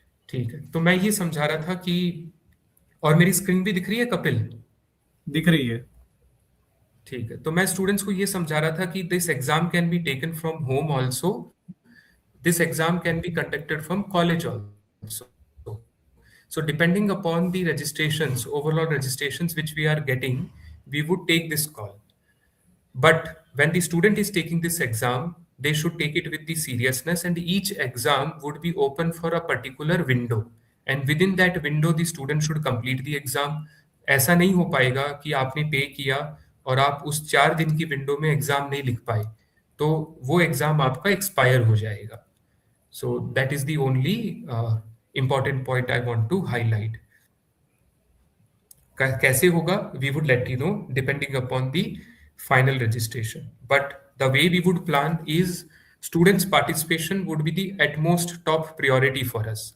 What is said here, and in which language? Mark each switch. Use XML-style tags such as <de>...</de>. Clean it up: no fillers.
<hi>ठीक है, तो मैं ये समझा रहा था कि, और मेरी स्क्रीन भी दिख रही है कपिल? दिख रही है. ठीक है, तो मैं स्टूडेंट्स को ये समझा रहा था कि</hi> <en>This exam can be taken from home also, this exam can be conducted from college also. So depending upon the registrations, overall registrations which we are getting, we would take this call. But when the student is taking this exam, they should take it with the seriousness, and each exam would be open for a particular window. And within that window, the student should complete the exam.</en> <hi>ऐसा नहीं हो पाएगा कि आपने पे किया और आप उस 4 दिन की विंडो में एग्जाम नहीं लिख पाए, तो वो एग्जाम आपका एक्सपायर हो जाएगा.</hi> <en>So that is the only important point I want to highlight.</en> <hi>कैसे होगा,</hi> <en>we would let you know depending upon the final registration. But the way we would plan is students participation would be the utmost top priority for us.</en>